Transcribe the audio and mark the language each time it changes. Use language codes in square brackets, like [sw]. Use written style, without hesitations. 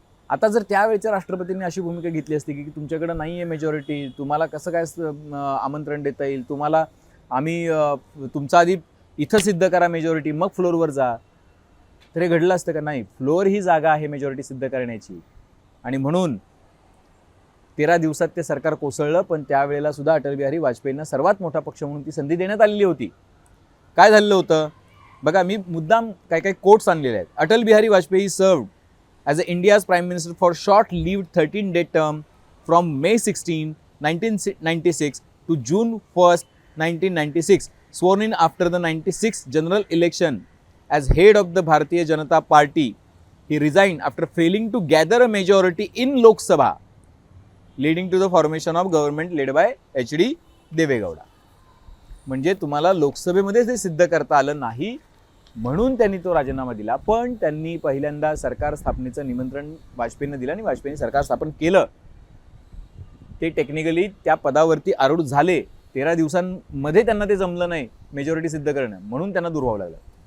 [mr] आता जर त्यावेळेच्या राष्ट्रपतींनी अशी भूमिका घेतली असती की तुमच्याकडे नाही आहे मेजॉरिटी, तुम्हाला कसं काय आमंत्रण देता येईल, तुम्हाला आम्ही तुमचा आधी इथं सिद्ध करा मेजॉरिटी, मग फ्लोअरवर जा, तर हे घडलं असतं का? नाही. फ्लोअर ही जागा आहे मेजॉरिटी सिद्ध करण्याची. आणि म्हणून 13 दिवसात ते सरकार कोसळलं. पण त्यावेळेला सुद्धा अटल बिहारी वाजपेयींना सर्वात मोठा पक्ष म्हणून ती संधी देण्यात आलेली होती. काय झालेलं होतं बघा, मी मुद्दाम काही कोट्स आणलेले आहेत. [en] Atal Bihari Vajpayee served as India's Prime Minister for short-lived 13-day term from May 16, 1996 to June 1st, 1996, sworn in after the 96 general election as head of the Bharatiya Janata Party. He resigned after failing to gather a majority in Lok Sabha, leading to the formation of government led by HD Deve Gowda. [mr] म्हणजे तुम्हाला लोकसभेमध्ये ते सिद्ध करता आलं नाही म्हणून त्यांनी तो राजीनामा दिला. पण त्यांनी पहिल्यांदा सरकार स्थापनेचं निमंत्रण वाजपेयींना दिलं आणि वाजपेयींनी सरकार स्थापन केलं. ते टेक्निकली त्या पदावरती आरूढ झाले. 13 दिवसांमध्ये त्यांना ते जमलं नाही मेजॉरिटी सिद्ध करणं, म्हणून त्यांना दूर व्हावं लागलं.